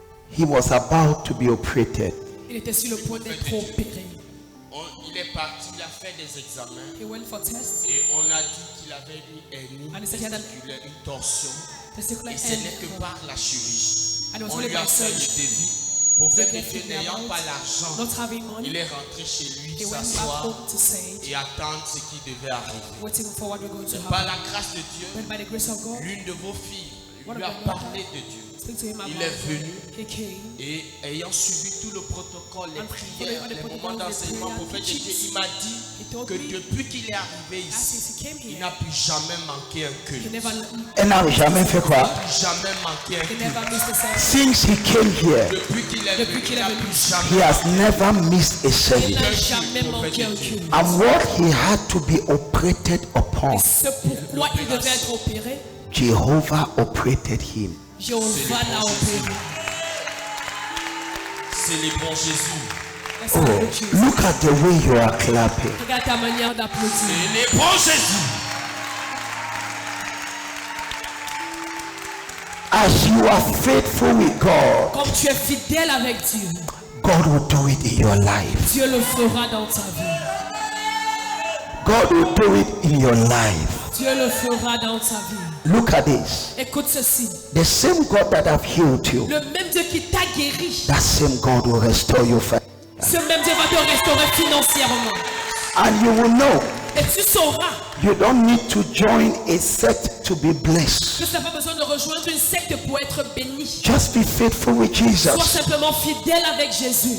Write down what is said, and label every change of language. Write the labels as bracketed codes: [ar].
[en] He was about to be operated. [fr] Il était sur le point d'être opéré. Il est parti, il a fait des examens. [en] He went for tests. [fr] Et on a dit qu'il avait une hernie, une torsion. Et ce n'est que par la chirurgie. On lui a fait le devis. Au fait que n'ayant pas l'argent, il est rentré chez lui, s'asseoir et attendre ce qui devait arriver. Par la grâce de Dieu, l'une de vos filles lui a parlé de Dieu. Il est venu et ayant suivi tout le protocole, les prières, les moments d'enseignement prophétique, il m'a dit que depuis qu'il est arrivé ici, il n'a plus jamais manqué un culte. Elle n'a jamais fait quoi? Jamais manqué un culte. [en] Since he came here, [fr] Depuis qu'il est venu, il n'a plus jamais [en] he has never missed a [fr] Il [en] service. [fr] n'a jamais manqué un culte. [en] And what he had to be operated upon, [fr] C'est pourquoi il devait être opéré. [en] Jehovah operated him. [fr] Jéhovah l'a opéré. Célébrons Jésus. [en] Oh, look at the way you are clapping. [fr] Regarde ta manière d'applaudir. Célébrons Jésus. [en] As you are faithful with God, [fr] Comme tu es fidèle avec Dieu, [en] God will do it in your life. [fr] Dieu le fera dans ta vie. [en] God will do it in your life. [fr] Dieu le fera dans ta vie. [en] Look at this. [fr] Écoute ceci. [en] The same God that have healed you, [fr] Le même Dieu qui t'a guéri, [en] that same God will restore you. [fr] ce même Dieu va te restaurer financièrement. [en] And you will know [fr] Et tu sauras [en] you don't need to join a sect to be blessed. [fr] que tu n'as pas besoin de rejoindre une secte pour être béni. [en] Just be faithful with [fr] Sois [en] Jesus, [fr] simplement fidèle avec Jésus.